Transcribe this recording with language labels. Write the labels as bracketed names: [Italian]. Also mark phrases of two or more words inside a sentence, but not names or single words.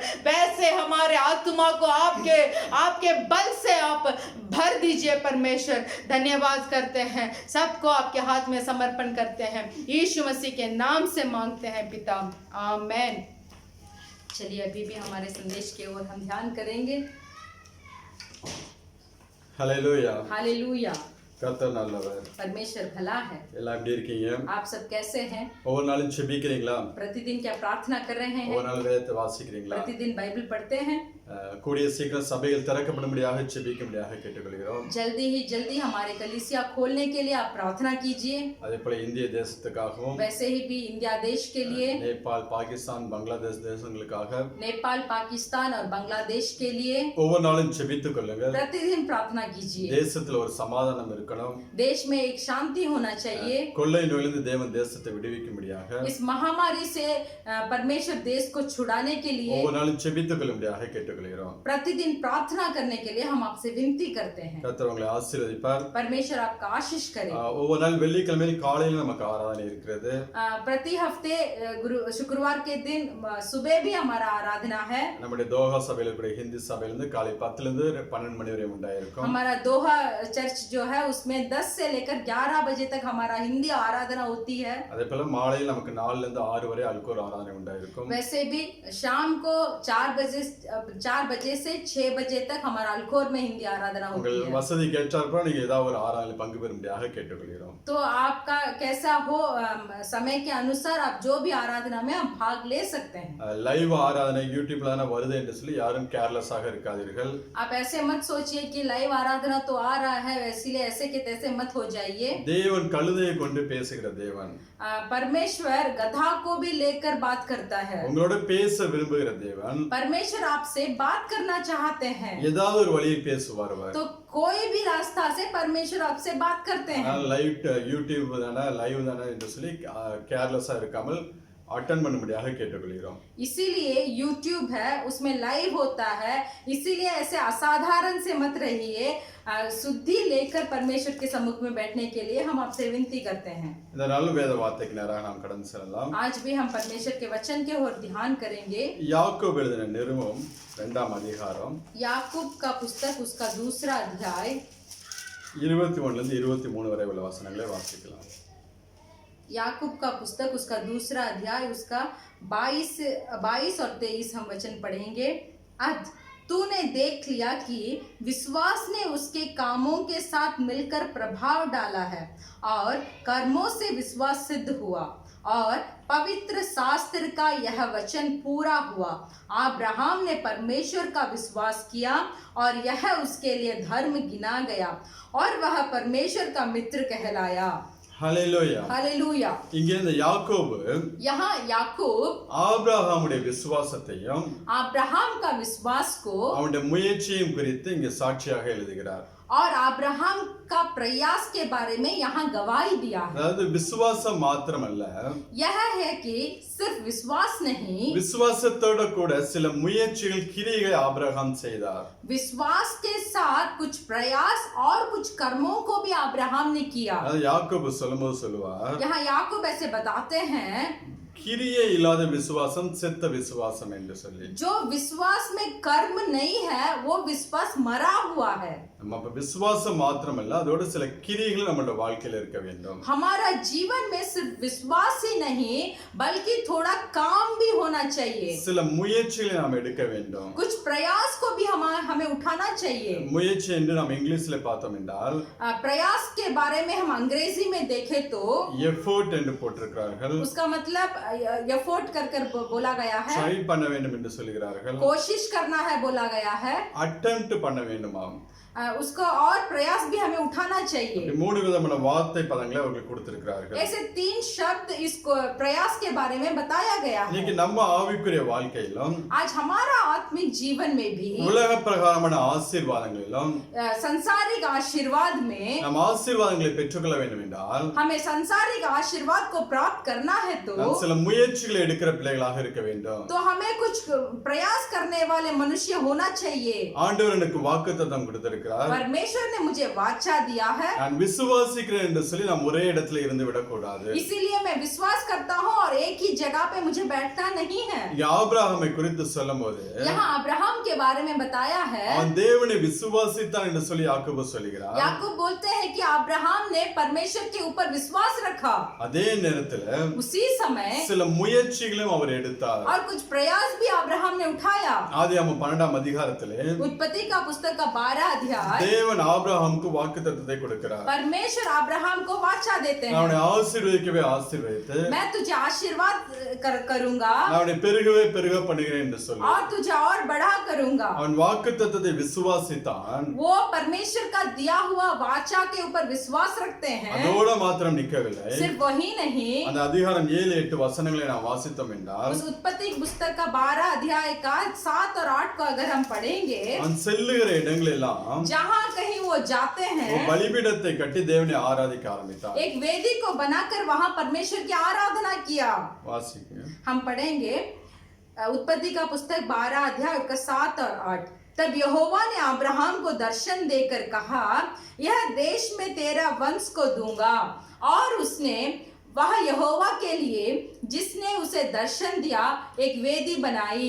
[Hindi] वैसे हमारे आत्मा को आपके बल से आप भर दीजिए परमेश्वर। धन्यवाद करते हैं, सबको आपके हाथ में समर्पण करते हैं, यीशु मसीह के नाम से मांगते हैं पिता, आमेन। चलिए अभी भी हमारे संदेश की ओर हम ध्यान करेंगे। [Tamil] ஹல்லேலூயா [Hindi] हालेलुया। [Tamil] கர்த்தர் நல்லவர். [Hindi] परमेश्वर भला है। [Tamil] எல்லாம் எப்படி இருக்கீங்க? [Hindi] आप सब कैसे हैं? [Tamil] ஒவ்வொரு நாளும் ஜெபிக்கிறீங்களா? [Hindi] प्रतिदिन क्या प्रार्थना कर रहे हैं? [Tamil] ஒவ்வொரு நாள் வேதத்தை வாசிக்கிறீங்களா? [Hindi] प्रतिदिन बाइबल पढ़ते हैं? [Tamil] கூடிய சீக்கிரம் சபைகள் திறக்கப்படும்படியாக ஜெபிக்கும்படியாக கேட்டுக்கொள்கிறோம்। [Hindi] जल्दी हमारे कलीसिया खोलने के लिए आप प्रार्थना कीजिए। [Tamil] அதே போல இந்திய தேசத்துக்காகவும், [Hindi] वैसे ही भी इंडिया देश के लिए, [Tamil] நேபாள், பாகிஸ்தான், பங்களாதேஷ் தேசங்களுக்காக, [Hindi] नेपाल, पाकिस्तान और बांग्लादेश के लिए [Tamil] ஒவ்வொரு நாளும் ஜெபித்துக் கொள்ளுங்கள்। [Hindi] प्रतिदिन प्रार्थना कीजिए। [Tamil] தேசத்துல ஒரு சமாதானம் இருக்கணும், [Hindi] देश में एक शांति होना चाहिए। [Tamil] கொள்ளை நோயிலிருந்து தேவன் தேசத்தை விடுவிக்கும்படியாக, [Hindi] इस महामारी से परमेश्वर देश को छुड़ाने के लिए [Tamil] ஒவ்வொரு நாளும் ஜெபித்துக் கொள்ளும்படியாக கேட்டுக்கொள்கிறோம்। [Hindi] प्रतिदिन प्रार्थना करने के लिए हम आपसे विनती करते हैं। [Tamil] கர்த்தர் உங்களை ஆசீர்வதிப்பார்। [Hindi] परमेश्वर आपका आशीष करे। [Tamil] ஒவ்வொரு நாள் வெள்ளிக்கிழமையில் காலையில நமக்கு ஆராதனை இருக்கிறது। [Hindi] प्रति हफ्ते शुक्रवार के दिन सुबह भी हमारा आराधना है। [Tamil] நம்முடைய தோஹா சபையில கூட ஹிந்தி சபையில இருந்து காலை 10 ல இருந்து 12 மணி வரை உண்டாயிருக்கும்। [Hindi] हमारा दोहा चर्च जो है उसमें 10 से लेकर 11 बजे तक हमारा हिंदी आराधना होती है। [Tamil] அதே போல மாலையில் நமக்கு 4 ல இருந்து 6 வரை அல்கோர் ஆராதனை உண்டாயிருக்கும்। [Hindi] वैसे भी शाम को 4 बजे से 6 बजे तक हमारा अल्कोर में हिंदी आराधना होती [Tamil] உங்கள் [Hindi] है। [Tamil] வசதி கேட்டாற்ப நீங்க ஏதாவது ஒரு ஆராதனையில் பங்கு பெறும்படியாக கேட்டுக்கொள்கிறோம்। [Hindi] तो आपका कैसा हो समय के अनुसार आप जो भी आराधना में आप भाग ले सकते हैं। [Tamil] லைவ் ஆராதனை யூடியூப்ல தான வருது என்று சொல்லி யாரும் கேர்லெஸ்ஸாக இருக்காதீர்கள்। [Hindi] आप ऐसे मत सोचिए कि लाइव आराधना तो आ रहा है इसीलिए ऐसे के तैसे मत हो जाइए। [Tamil] தேவன் கழுதையை கொண்டு பேசுகிற தேவன், [Hindi] परमेश्वर गधा को भी लेकर बात करता है। [Tamil] உங்களோட பேச விரும்புகிற தேவன், [Hindi] परमेश्वर आपसे बात करना चाहते हैं [Tamil] ஏதாவது ஒரு வழியை பேசுவார் அவர்। [Hindi] तो कोई भी रास्ता से परमेश्वर आपसे बात करते हैं। [Tamil] லைவ் யூடியூப் தானே லைவ் தானே என்று சொல்லி கேர்லெஸ்ஸா இருக்காமல் अटेंड பண்ணும்படியாக கேட்டுக்கொள்கிறோம்। [Hindi] इसीलिए YouTube है उसमें लाइव होता है, इसीलिए ऐसे असाधारण से मत रहिए। शुद्धि लेकर परमेश्वर के सम्मुख में बैठने के लिए हम आपसे विनती करते हैं। [Tamil] இந்த நாள் வேத வார்த்தைக்கு நேராக நாம் கடந்து செல்லலாம்। [Hindi] आज भी हम परमेश्वर के वचन के ओर ध्यान करेंगे। [Tamil] யாக்கோபு எழுதின நிருபம் 2ஆம் அதிகாரம் [Hindi] याकूब का पुस्तक उसका दूसरा अध्याय [Tamil] 21 ல இருந்து 23 वரை உள்ள வசனங்களை வாசிக்கலாம்। [Hindi] याकूब का पुस्तक उसका दूसरा अध्याय उसका 22 और 23 हम वचन पढ़ेंगे। तूने देख लिया कि विश्वास ने उसके कामों के साथ मिलकर प्रभाव डाला है और कर्मों से विश्वास सिद्ध हुआ और पवित्र शास्त्र का यह वचन पूरा हुआ। अब्राहम ने परमेश्वर का विश्वास किया और यह उसके लिए धर्म गिना गया और वह परमेश्वर का मित्र कहलाया। [Tamil] ஹல்லேலூயா [Hindi] हालेलुया। [Tamil] இங்கே இந்த யாக்கோபு [Hindi] यहाँ याकूब [Tamil] ஆபிரகாமுடைய விசுவாசத்தையும் [Hindi] अब्राहम का विश्वास को [Tamil] அவனுடைய முயற்சியையும் குறித்து இங்கே சாட்சியாக எழுதுகிறார்। [Hindi] और अब्राहम का प्रयास के बारे में यहाँ गवाही दिया है। [Tamil] அதாவது விசுவாசம் மாத்திரமல்ல, [Hindi] यह है कि सिर्फ विश्वास नहीं, [Tamil] விசுவாசத்தோட கூட சில முயற்சிகள் கிரியைகளை ஆபிரகாம் செய்தார்। [Hindi] विश्वास के साथ कुछ प्रयास और कुछ कर्मों को भी अब्राहम ने किया। [Tamil] அதாவது யாக்கோபு சொல்லும்போது சொல்லுவார், [Hindi] यहाँ याकूब ऐसे बताते हैं [Tamil] கிரியை இல்லாத விசுவாசம் செத்த விசுவாசம் என்று சொல்லி। [Hindi] जो विश्वास में कर्म नहीं है वो विश्वास मरा हुआ है। [Tamil] நம்ம அப்ப விசுவாசம் மாத்திரமல்ல, அதோட சில கிரியைகள் நம்மளோட வாழ்க்கையில இருக்க வேண்டும்। [Hindi] हमारा जीवन में सिर्फ विश्वास ही नहीं बल्कि थोड़ा काम भी होना चाहिए। [Tamil] சில முயற்சிகளை நாம் எடுக்க வேண்டும்। [Hindi] कुछ प्रयास को भी हमें उठाना चाहिए। [Tamil] முயற்சி என்று நாம் இங்கிலீஷ்ல பார்த்தோம் என்றால் [Hindi] प्रयास के बारे में हम अंग्रेजी में देखें तो [Tamil] எஃபோர்ட் என்று போட்டிருக்கிறார்கள்। [Hindi] उसका मतलब एफर्ट कर बोला गया है, [Tamil] ட்ரை பண்ண வேண்டும் என்று சொல்கிறார்கள்। [Hindi] कोशिश करना है बोला गया है, [Tamil] அட்டெம்ப்ட் பண்ண வேண்டுமாம்। [Hindi] उसका और प्रयास भी हमें उठाना चाहिए। [Tamil] இப்படி மூணு விதமான வார்த்தை பதங்களை அவர்களுக்கு கொடுத்திருக்கிறார்கள். [Hindi] ऐसे 3 शब्द इसको प्रयास के बारे में बताया गया है। [Tamil] இன்னைக்கு நம்ம ஆவிக்குரிய வாழ்க்கையிலும் [Hindi] आज हमारा आत्मिक जीवन में भी [Tamil] உலக பிரகாரமான ஆசீர்வாதங்களிலும் [Hindi] संसारिक आशीर्वाद में [Tamil] நாம் ஆசீர்வாதங்களை பெற்றுக்கொள்ள வேண்டும் என்றால் [Hindi] हमें संसारिक आशीर्वाद को प्राप्त करना है [Tamil] நாம் சில முயற்சிகளை எடுக்கிற பிள்ளைகளாக இருக்க வேண்டும். [Hindi] तो हमें कुछ प्रयास करने वाले मनुष्य होना चाहिए। [Tamil] ஆண்டவர் எனக்கு வாக்குத்தத்தம் கொடுத்திருக்கிறார். [Hindi] परमेश्वर ने मुझे वाचा दिया है। [Tamil] நான் விசுவாசிக்கிறேன் என்று சொல்லி நாம் ஒரே இடத்துல இருந்து விடக்கூடாது. [Hindi] इसीलिए मैं विश्वास करता हूँ और एक ही जगह पे मुझे बैठना नहीं है। [Tamil] ஆபிரகாமை குறித்து சொல்லும்போது [Hindi] यहाँ अब्राहम के बारे में बताया है। [Tamil] அவன் தேவனை விசுவாசித்தான் என்று சொல்லி யாக்கோபு சொல்கிறார். [Hindi] याकूब बोलते हैं कि अब्राहम ने परमेश्वर के ऊपर विश्वास रखा। [Tamil] அதே நேரத்துல [Hindi] उसी समय [Tamil] சில முயற்சிகளையும் அவர் எடுத்தார். [Hindi] और कुछ प्रयास भी अब्राहम ने उठाया। [Tamil] ஆதியாகமம் 12 அதிகாரத்திலே [Hindi] उत्पत्ति का पुस्तक का 12 अध्याय [Tamil] தேவன் ஆபிரகாமுக்கு வாக்குத்தத்தத்தை கொடுக்கிறார். [Hindi] परमेश्वर अब्राहम को वाचा देते हैं। [Tamil] அவனை ஆசீர்வதிக்கவே ஆசீர்வதித்து [Hindi] मैं तुझे आशीर्वाद करूंगा [Tamil] அவனை பெருகவே பெருக பண்ணுகிறேன் என்று சொல்லி [Hindi] और तुझे और बड़ा करूंगा। [Tamil] அவன் வாக்குத்தத்தத்தை விசுவாசித்தான். [Hindi] वो परमेश्वर का दिया हुआ वाचा के ऊपर विश्वास रखते हैं। [Tamil] அதோட மாத்திரம் நிற்கவில்லை. [Hindi] सिर्फ वही नहीं, [Tamil] அந்த அதிகாரம் 7-8 வசனங்களை நாம் வாசித்தோம் என்றால் [Hindi] उस उत्पत्ति पुस्तक का 12 अध्याय का 7 और 8 को अगर हम पढ़ेंगे, [Tamil] அவன் செல்லுகிற இடங்கள் எல்லாம் [Hindi] जहाँ कहीं वो जाते हैं [Tamil] ஒரு பலிபீடத்தை கட்டி தேவனை ஆராதிக்க ஆரம்பித்தார். [Hindi] एक वेदी को बनाकर वहां परमेश्वर की आराधना किया। [Tamil] வாசிங்க. [Hindi] हम पढ़ेंगे उत्पत्ति का पुस्तक 12 अध्याय का 7 और 8। तब यहोवा ने अब्राहम को दर्शन देकर कहा, यह देश में तेरा वंश को दूंगा। और उसने वह यहोवा के लिए जिसने उसे दर्शन दिया एक वेदी बनाई।